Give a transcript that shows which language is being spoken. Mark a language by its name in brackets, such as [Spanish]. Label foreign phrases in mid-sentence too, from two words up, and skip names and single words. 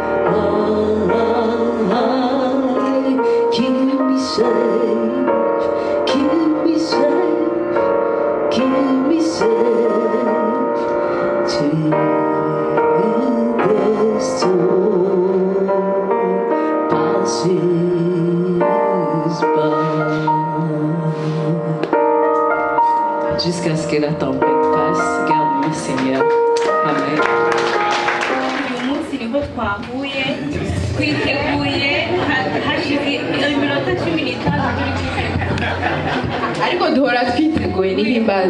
[English] Keep me safe, keep me safe, keep me safe till the storm passes by. [French] Jusqu'à ce que la tempête passe, garde-moi Seigneur. Amen. [Kinyarwanda] uyu munsi niho twahuye twiteguye hashize iminota 15 turi kwitegura ariko duhora twiteguye n'ihimbaza.